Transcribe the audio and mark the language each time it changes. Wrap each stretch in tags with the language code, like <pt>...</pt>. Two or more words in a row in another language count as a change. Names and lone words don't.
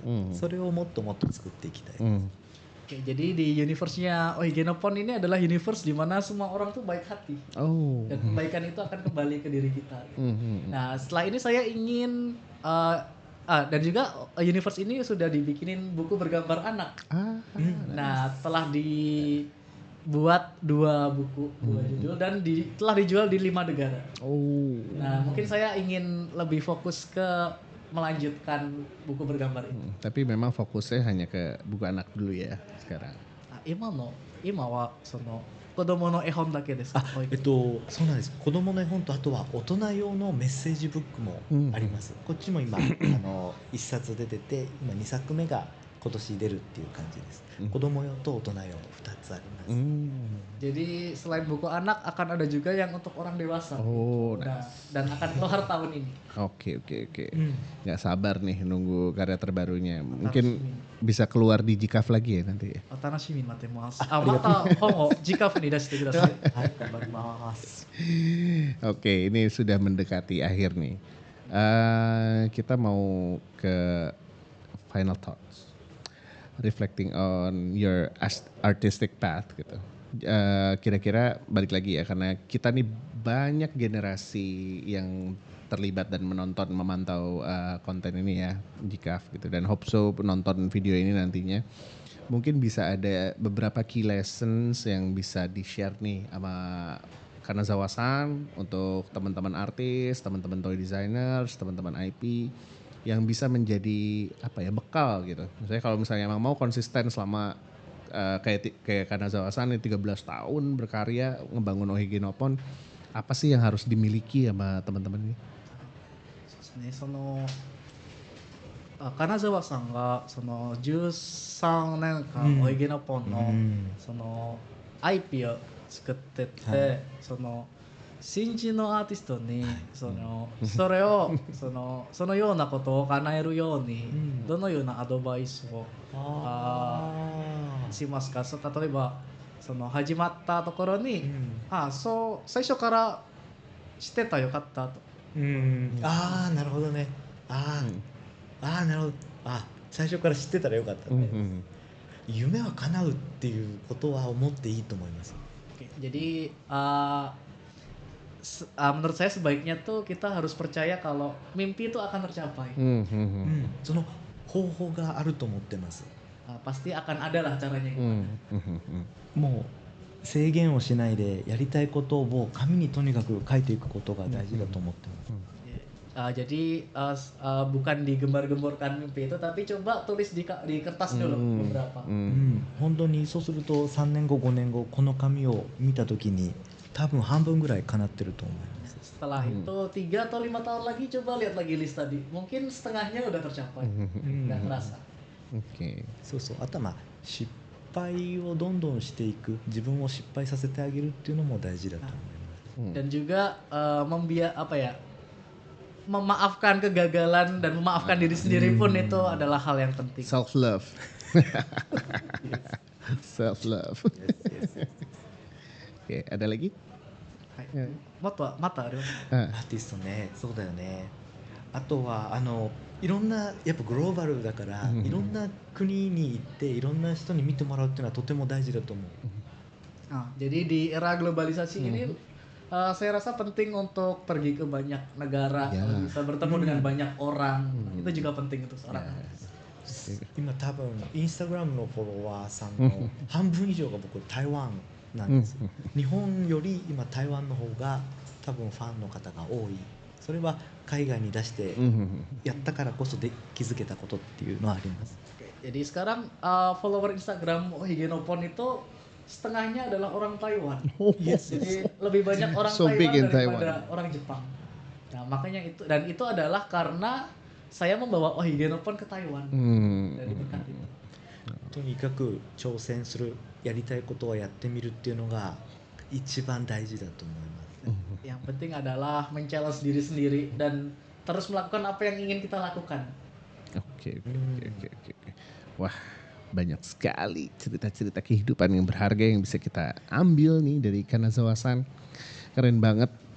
<ja>それをもっともっと作っていきたいです。</ja> <id>Oke, jadi di universe-nya Ohige no Pon ini adalah universe di mana semua orang tuh baik hati. Dan kebaikan itu akan kembali ke diri kita. Nah, setelah ini saya ingin dan juga universe ini sudah dibikinin buku bergambar anak. Nah, telah dibuat 2 buku, 2 judul dan telah dijual di 5 negara. Nah, mungkin saya ingin lebih fokus ke melanjutkan buku bergambar ini. Tapi memang fokusnya hanya ke buku anak dulu ya sekarang.</id> <ja>今はその子供の絵本だけですか？そうなんです。子供の絵本とあとは大人用のメッセージブックもあります。こっちも今1冊出てて、今2作目が今年出るっていう感じです。子供用と大人用2つあります。</ja> <id>Jadi selain buku anak akan ada juga yang untuk orang dewasa. Oh, Dan akan keluar tahun ini. Oke. Nggak sabar nih nunggu karya terbarunya. Mungkin bisa keluar di Jikaf lagi ya nanti ya.</id> <ja>お楽しみに待ってます。また本をジカフに出してください。はい、頑張ります。</ja> <id>Oke, ini sudah mendekati akhir nih. Kita mau ke</id> <en>final thoughts, reflecting on your artistic path</en> <id>gitu. Kira-kira balik lagi ya, karena kita nih banyak generasi yang terlibat dan menonton, memantau konten ini ya, Jikaf gitu. Dan</id> <en>hope so</en> <id>penonton video ini nantinya mungkin bisa ada beberapa</id> <en>key lessons</en> <id>yang bisa di-share nih sama Kanazawa-san untuk teman-teman artis, teman-teman</id> <en>toy designers,</en> <id>teman-teman IP yang bisa menjadi apa ya, bekal gitu. Misalnya kalau misalnya emang mau konsisten selama kayak Kanazawa-san ini 13 tahun berkarya ngebangun Ohige no Pon, apa sih yang harus dimiliki sama teman-teman ini?</id> <ja>そうですね。金沢さんがその13年間おいげのポンのその IP を作ってて、その新人のアーティストにそれをそのようなことを叶えるようにどのようなアドバイスをしますか？例えばその始まったところに、最初から知ってたらよかったと。なるほどね。なるほど。最初から知ってたらよかったね。夢は叶うっていうことは思っていいと思います。</ja> <id>Jadi menurut saya sebaiknya tuh kita harus percaya kalau mimpi itu akan tercapai.</id> <ja>その方法があると思ってます。</ja> <id>Pasti akan ada lah caranya.</id> <ja>もう制限をしないでやりたいことを紙にとにかく書いていくことが大事だと思ってます。</ja> <id>Jadi bukan digembar-gemborkan mimpi itu, tapi coba tulis di kertas dulu beberapa.</id> <ja>本当にそうすると3年後5年後この紙を見た時に多分半分ぐらい叶ってると思います。</ja> <id>Setelah itu 3 atau 5 tahun lagi coba lihat lagi list tadi, mungkin setengahnya udah tercapai. Nggak kerasa.</id> <ja>そうそう。あとは失敗をどんどんしていく、自分を失敗させてあげるっていうのも大事だと思います。</ja> <id>Dan juga memaafkan kegagalan dan memaafkan diri sendiri pun itu adalah hal yang penting.</id> <en>Self love. Self love.</en> <id>Oke, ada lagi?</id> <ja>またあります。アーティストね、そうだよね。あとはいろんなやっぱグローバルだから、いろんな国に行っていろんな人に見てもらうっていうのはとても大事だと思う。</ja> <id>Jadi di era globalisasi ini saya rasa penting untuk pergi ke banyak negara, bisa bertemu dengan banyak orang. Itu juga penting untuk seorang.</id> <ja>今多分インスタグラムのフォロワーさんの半分以上が僕台湾なんです。日本より今台湾の方が多分ファンの方が多い。それは海外に出してやったからこそで気づけたことっていうのはあります。</ja> <id>Jadi sekarang follower Instagram Ohige no Pon itu setengahnya adalah orang Taiwan. Jadi lebih banyak orang daripada orang Jepang. Nah, makanya itu adalah karena saya membawa Ohige no Pon ke Taiwan. Dari berkat itu.</id> <ja>とにかく挑戦する、やりたいことをやってみるっていうのが一番大事だと思います。</ja> <id>Yang penting adalah men-challenge diri sendiri dan terus melakukan apa yang ingin kita lakukan. Oke. Wah, banyak sekali cerita-cerita kehidupan yang berharga yang bisa kita ambil nih dari Kanazawa-san. Keren banget.</id>